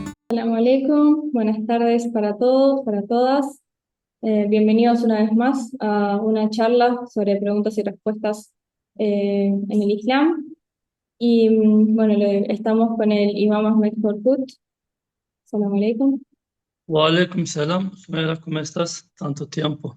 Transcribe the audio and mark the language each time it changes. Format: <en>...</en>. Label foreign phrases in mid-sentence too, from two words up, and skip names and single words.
<ar>السلام عليكم,</ar> <es>buenas tardes para todos, para todas. Bienvenidos una vez más a una charla sobre preguntas y respuestas en el Islam. Y bueno, estamos con el Imam Ahmed Korkut.</es> <ar>السلام عليكم. وعليكم السلام, Sumaira,</ar> <es>¿cómo estás? Tanto tiempo.</es>